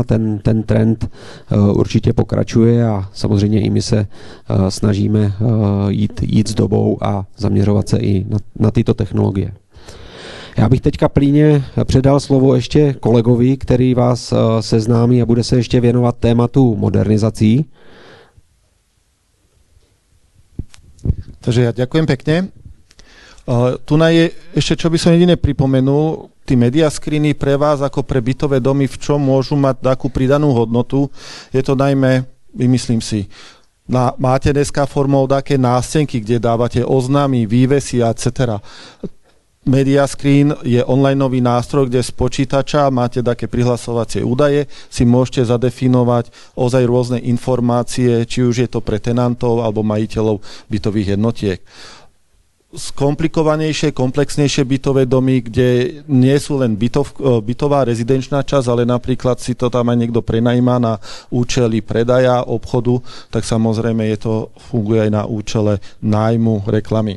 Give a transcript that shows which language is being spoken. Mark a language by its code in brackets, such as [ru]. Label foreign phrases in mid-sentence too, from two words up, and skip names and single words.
[cs] Ten trend určitě pokračuje a samozřejmě i my se snažíme jít s dobou a zaměřovat se i na tyto technologie. Já bych teďka plíně předal slovo ještě kolegovi, který vás seznámí a bude se ještě věnovat tématu modernizací. [sk] Takže ja ďakujem pekne. Tu je ešte, čo by som jedine pripomenul, tí media screeny pre vás ako pre bytové domy, v čom môžu mať takú pridanú hodnotu. Je to najmä, myslím si, máte dneska formou také nástenky, kde dávate oznámy, vývesy, etc. Media screen je onlineový nástroj, kde z počítača máte také prihlasovacie údaje, si môžete zadefinovať ozaj rôzne informácie, či už je to pre tenantov alebo majiteľov bytových jednotiek. Skomplikovanejšie, komplexnejšie bytové domy, kde nie sú len bytová rezidenčná časť, ale napríklad si to tam aj niekto prenajíma na účely predaja, obchodu, tak samozrejme funguje aj na účele nájmu, reklamy.